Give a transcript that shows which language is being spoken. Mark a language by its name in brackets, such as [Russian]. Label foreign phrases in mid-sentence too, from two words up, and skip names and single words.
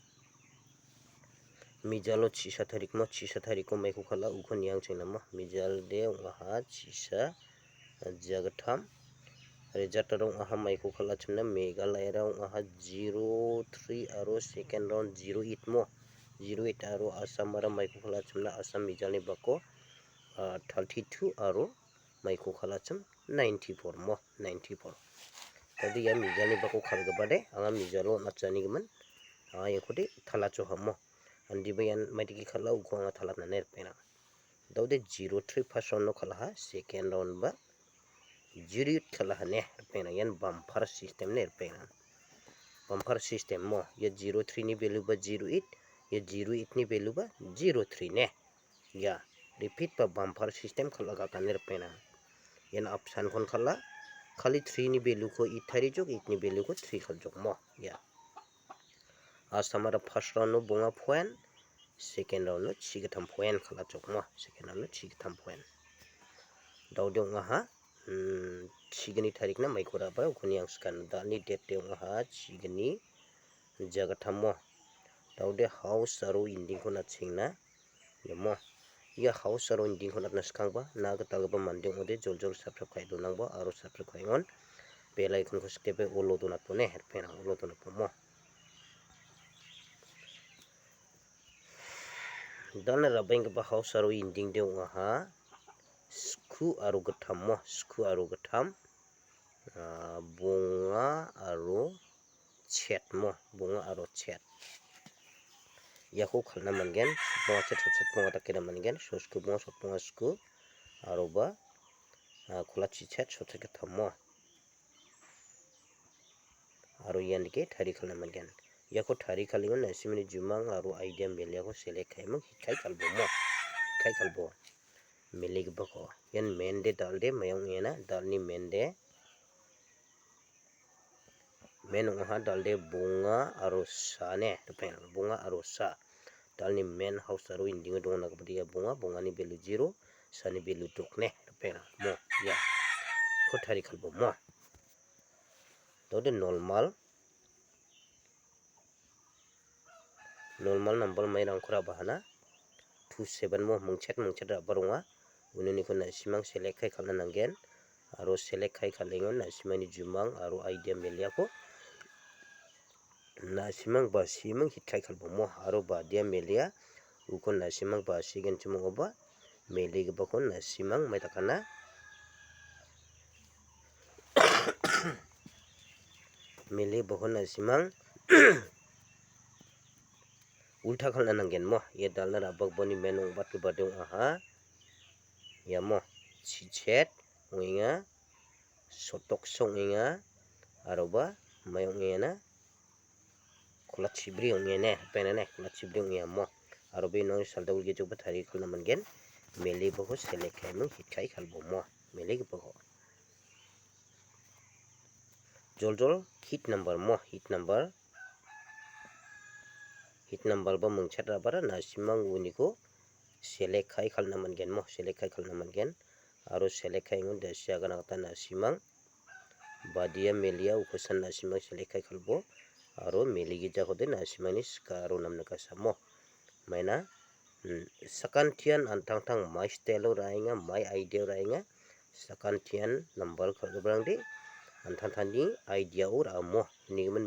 [Garo] mijalo chisa tarik ko mai ko khala ukon yang chena ma mijal de unga ha chisa jagatham result rong aha mai ko khala chimna Meghalaya rong aha 03 aro [English] second round [Garo] 08 mo 08 aro Assam ra mai ko khala chimna Assam mijal ni bako 32 aro mai ko khala chim 94 mo 94 tadi ya mijal ni bako khalga bade anga mijalo nachani gman aya khode thala cho hammo andi bayan mai ki khala uko anga thala na ner pena daude 03 [English] first round [Garo] no khala ha [English] second round [Garo] ba jirit khala ne pena yan [English] bumper system [Garo] ne pena [English] bumper system [Garo] mo ya 03 ni value ba 08 ya 08 ni value ba 03 ne ya repeat ba [English] bumper system [Garo] khala ka kaner pena yan option kon khala khali 3 ni value ko 8 thari jok 8 ni value ko 3 khal jok mo ya asamara [English] first round [Garo] no bonga point [English] second round [Garo] no chigatham point khala jok mo [English] second round [Garo] no chigatham point daude nga ha chigini tarik na mai kora ba ukuni yang skan dani date nga ha chigini jagatham mo daude house aro inding ko na chingna yamo ya house aro inding ko na skang ba na ga talba manding ode joljol subscribe khai do nang ba aro subscribe khai on [English] bell icon [Garo] ko skebe olo do na to ne her pena olo do na to mo dana rabeng ba house aro inding de nga ha sku aro gatham mo sku aro gatham bunga aro chet mo bunga aro chet yako khalna mangen bunga chet bunga takira mangen sosku bunga sku aro ba khulachi chet sotre gatham mo aro yan ke thari khalna mangen yako thari khalingon na simini jumang aro idea mel yako select khaimo hikai kalbo mo hikai kalbo meleg bako yan mende dalde mayong ena dalni mende menong ha dalde bunga aro sa ne pen bunga aro sa dalni main house aro inding do na kabdi ya bunga ni value 0 sa ni value tok ne pen mo ya ko thari khalbo mo dode normal number mai rang khura bahana 27 mo mungchet ra baronga ununi ko na simang select khai khalna nangen aro select khai khalengon na simani jumang aro idea melia ko na simang ba simang hit khai khalbo mo aro ba dia melia ukon na simang ba sigen chimong ba meli ga bakon na simang mai takana meli bakon na simang ulta khalna nangen mo ye dalna rabak boni menong bat ke badong aha ya mo chichet winga sotok songinga aroba mayong ngena khula chibri ngene penane khula chibri ngia mo arobe no saldawul ge joba thari khulna mangen mele boho select khai mo hit khai khalbo mo mele ge boho joljol [English] hit number [Garo] mo [English] hit number [Garo] ba mungchat ra bara na simang uniko select khai khalna mangen mo select khai khalna mangen aro select khai ngon dasya gana ta na simang badia melia ukosan na simang select khai khalbo aro meligi jakode na simani skaro namna ka samo maina sakantian antang mai style rainga mai idea rainga sakantian number khalbrang de antang idea or amo nigman